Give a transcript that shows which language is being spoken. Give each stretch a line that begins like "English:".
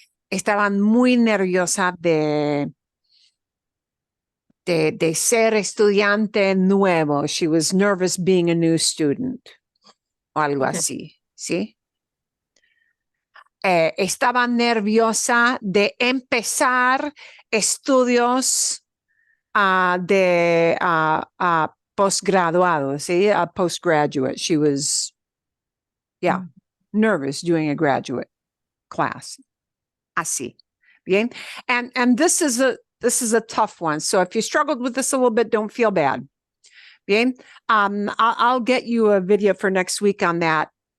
Spanish: Estaba muy nerviosa de ser estudiante nuevo.
English: She was nervous being a new student.
Spanish: O algo así. ¿Sí? Estaba nerviosa de empezar estudios de postgraduado, ¿sí?
English: Postgraduate. She was, nervous doing a graduate class.
Spanish: Así. Bien?
English: And this is a tough one. So if you struggled with this a little bit, don't feel bad. Bien? I'll get you a video for next week on that.